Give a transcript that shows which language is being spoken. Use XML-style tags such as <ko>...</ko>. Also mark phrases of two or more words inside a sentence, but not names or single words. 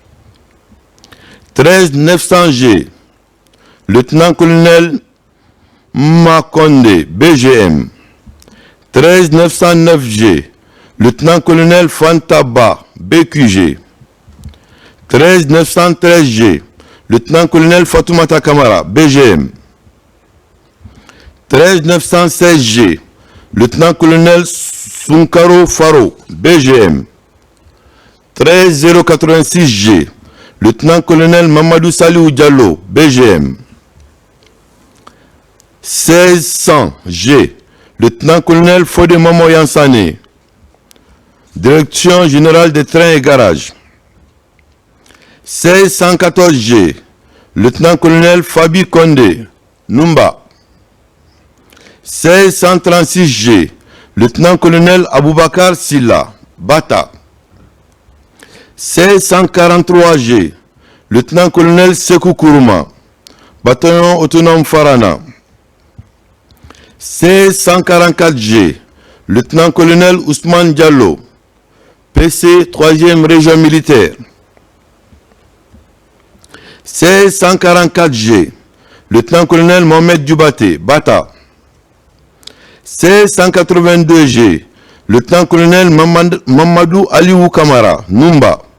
<fr>13 900G, lieutenant-colonel Makonde, BGM. 13 909G, lieutenant-colonel Fantaba, BQG. 13 913G, lieutenant-colonel Fatoumata Kamara, BGM. 13 916G, lieutenant-colonel Sunkaro Faro, BGM. 13 086G, lieutenant-colonel Mamadou Salihou Diallo, BGM. 1600G, lieutenant-colonel Fodé Mamo Yansane, Direction générale des trains et garages. 1614G, lieutenant-colonel Fabi Kondé, Numba. 1636G, lieutenant-colonel Aboubakar Silla, Bata. 1643G, lieutenant-colonel Sekou Kourouma, bataillon autonome Farana. 1644G, lieutenant-colonel Ousmane Diallo, PC 3e région militaire. 1644G, lieutenant-colonel Mohamed Dubate, Bata. 1682G, lieutenant-colonel Mamadou Aliou Kamara, Numba.</fr>